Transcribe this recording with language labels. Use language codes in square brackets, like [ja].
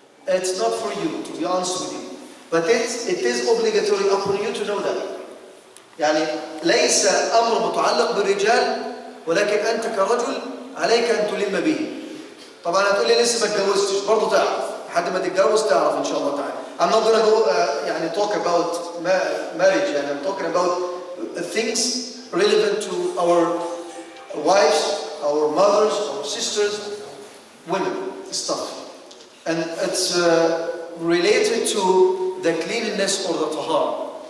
[en] It's not for you, to be honest with you. But it is obligatory upon you to know that. [ar] يعني ليس أمر متعلق بالرجال ولكن أنت كرجل عليك أن تلم به. طبعا هتقول لي لسه ما اتجوزتش، برضه تعرف لحد ما تتجوز تعرف إن شاء الله تعالى. [en] I'm not gonna go [ar] يعني [en] talk about marriage. [ar] يعني [en] I'm talking about things relevant to our wives, our mothers, our sisters, women, stuff. And it's related to the cleanliness or the tahara.